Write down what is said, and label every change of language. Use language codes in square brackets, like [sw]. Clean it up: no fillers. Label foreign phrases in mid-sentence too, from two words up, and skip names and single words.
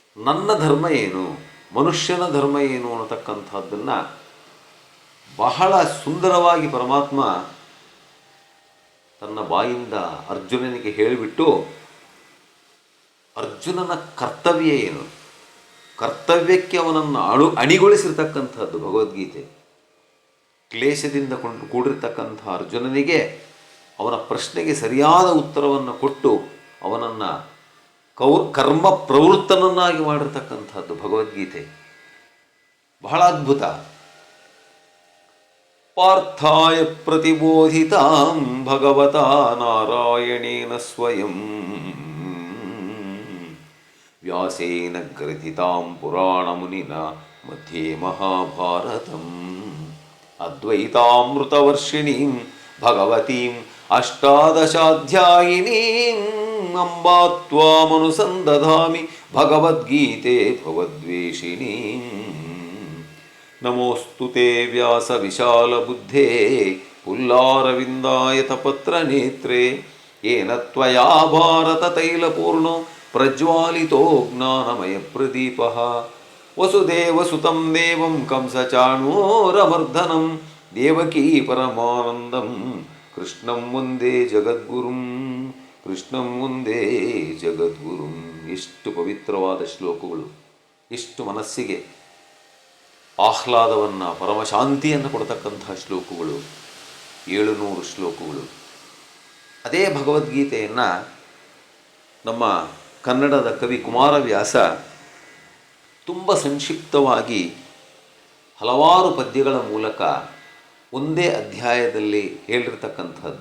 [kn] ನನ್ನ ಧರ್ಮ ಏನು, ಮನುಷ್ಯನ ಧರ್ಮ ಏನು ಅನ್ನತಕ್ಕಂಥದ್ದನ್ನು ಬಹಳ ಸುಂದರವಾಗಿ ಪರಮಾತ್ಮ ತನ್ನ ಬಾಯಿಂದ ಅರ್ಜುನನಿಗೆ ಹೇಳಿಬಿಟ್ಟು ಅರ್ಜುನನ ಕರ್ತವ್ಯ ಏನು, ಕರ್ತವ್ಯಕ್ಕೆ ಅವನನ್ನು ಅಣಿಗೊಳಿಸಿರ್ತಕ್ಕಂಥದ್ದು ಭಗವದ್ಗೀತೆ. ಕ್ಲೇಶದಿಂದ ಕೂಡಿರ್ತಕ್ಕಂಥ ಅರ್ಜುನನಿಗೆ ಅವನ ಪ್ರಶ್ನೆಗೆ ಸರಿಯಾದ ಉತ್ತರವನ್ನು ಕೊಟ್ಟು ಅವನನ್ನು ಕರ್ಮ ಪ್ರವೃತ್ತನನ್ನಾಗಿ ಮಾಡಿರ್ತಕ್ಕಂಥದ್ದು ಭಗವದ್ಗೀತೆ. ಬಹಳ ಅದ್ಭುತ. [sa] ಪಾರ್ಥಾಯ ಪ್ರತಿಬೋಧಿತಾಂ ಭಗವತಾ ನಾರಾಯಣೇನ ಸ್ವಯಂ ವ್ಯಾಸೇನ ಗ್ರಥಿತಾಂ ಪುರಾಣಮುನಿನ ಮಧ್ಯೆ ಮಹಾಭಾರತಂ ಅದ್ವೈತಾಮೃತವರ್ಷಿಣೀಂ ಭಗವತೀಂ ಅಷ್ಟಾದಶಾಧ್ಯಾಯಿನೀಂ ಅಂಬಾ ತ್ವಾಮನುಸಂದಧಾಮಿ ಭಗವದ್ಗೀತೆ ಭವದ್ವೇಷಿಣೀಂ. ನಮೋಸ್ತು ತೇ ವ್ಯಾಸ ವಿಶಾಲ ಬುದ್ಧೇ ಪುಲ್ಲಾರವಿಂದಾಯತ ಪತ್ರ ನೇತ್ರೇ ಯೇನ ತ್ವಯಾ ಭಾರತ ತೈಲಪೂರ್ಣೋ ಪ್ರಜ್ವಾಲಿತೋ ಜ್ಞಾನಮಯ ಪ್ರದೀಪಃ. ವಸುದೇವಸುತಂ ದೇವಂ ಕಂಸಚಾಣೂರಮರ್ದನಂ ದೇವಕೀ ಪರಮಾನಂದಂ ಕೃಷ್ಣಂ ವಂದೇ ಜಗದ್ಗುರುಂ, ಕೃಷ್ಣಂ ವಂದೇ ಜಗದ್ಗುರುಂ. [kn] ಎಷ್ಟು ಪವಿತ್ರವಾದ ಶ್ಲೋಕಗಳು, ಎಷ್ಟು ಮನಸ್ಸಿಗೆ ಆಹ್ಲಾದವನ್ನು, ಪರಮಶಾಂತಿಯನ್ನು ಕೊಡ್ತಕ್ಕಂತಹ ಶ್ಲೋಕಗಳು. 700 ಶ್ಲೋಕಗಳು. ಅದೇ ಭಗವದ್ಗೀತೆಯನ್ನು ನಮ್ಮ ಕನ್ನಡದ ಕವಿ ಕುಮಾರವ್ಯಾಸ ತುಂಬ ಸಂಕ್ಷಿಪ್ತವಾಗಿ ಹಲವಾರು ಪದ್ಯಗಳ ಮೂಲಕ ಒಂದೇ ಅಧ್ಯಾಯದಲ್ಲಿ ಹೇಳಿರ್ತಕ್ಕಂಥದ್ದು.